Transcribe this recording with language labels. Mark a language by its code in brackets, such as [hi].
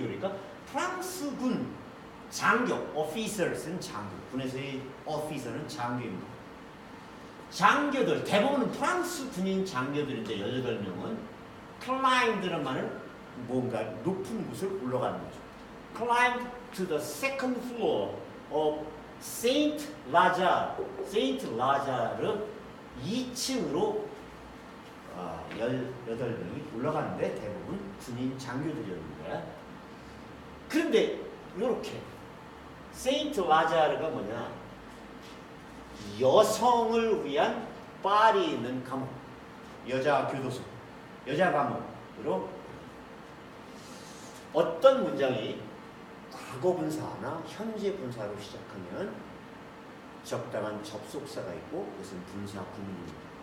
[ko] 그러니까 프랑스 군 장교, officers는 장교, 군에서의 officer는 장교입니다. 장교들, 대부분은 프랑스 군인 장교들인데 18명은 climbed라는 말은 뭔가 높은 곳을 올라가는 거죠. [en] climbed to the second floor of Saint Lazare. [ko] Saint Lazare 2층으로 18명이 올라가는데 대부분 군인 장교들이었는데, 그런데 이렇게 세인트 라자르가 뭐냐? 여성을 위한 파리에 있는 감옥, 여자 교도소, 여자 감옥으로 어떤 문장이 과거 분사나 현재 분사로 시작하면 적당한 접속사가 있고 그것은 분사 구문입니다.